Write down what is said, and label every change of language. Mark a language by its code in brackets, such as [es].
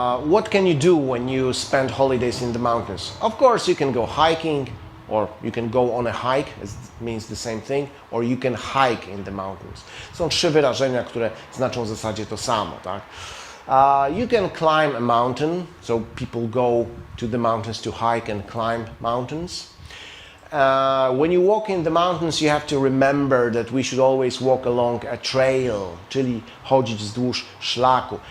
[en] What can you do when you spend holidays in the mountains? Of course, you can go hiking, or you can go on a hike, it means the same thing, or you can hike in the mountains. [pl] Są trzy wyrażenia, które znaczą w zasadzie to samo, tak? [en] You can climb a mountain, so people go to the mountains to hike and climb mountains. When you walk in the mountains, you have to remember that we should always walk along a trail, [pl] czyli chodzić wzdłuż szlaku.